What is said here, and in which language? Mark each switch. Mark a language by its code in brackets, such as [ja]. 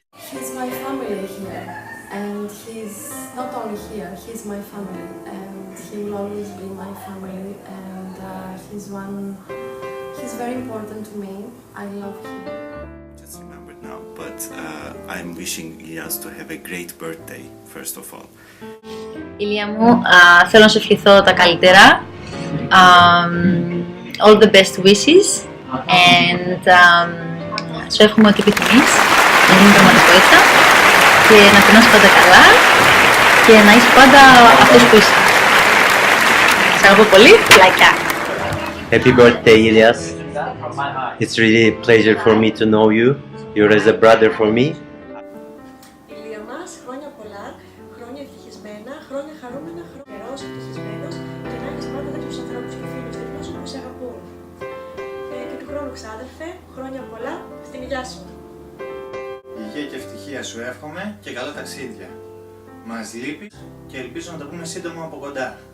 [en] He's my family here, and he's not only here, he's my family, and he will always be my family, and he's very important to me. I love him. Just remembered now, but I'm wishing Ilias to have a great birthday, first of all. [el] Ηλία μου, θέλω να σου ευχηθώ τα καλύτερα. [en] All the best wishes and [el] σου εύχομαι ό,τι επιθυμείς να γίνει πραγματικότητα και να περνάς πάντα καλά και να είσαι πάντα αυτός που είσαι. Σ' αγαπώ πολύ, φιλάκια! [en] Happy birthday, Ilias. It's really a pleasure for me to know you. You're as a brother for me. [el] Ηλία μας, χρόνια πολλά, χρόνια ευτυχισμένα, χρόνια χαρούμενα, χρόνια καιρός ευτυχισμένος και να έχεις πάντα τέτοιους ανθρώπους και φίλους τέτοιους που σε αγαπούν. Και του χρόνου ξάδερφε, χρόνια πολλά στην υγειά σου. Υγεία και ευτυχία σου εύχομαι και καλά ταξίδια. Μας λείπεις και ελπίζω να τα πούμε σύντομα από κοντά.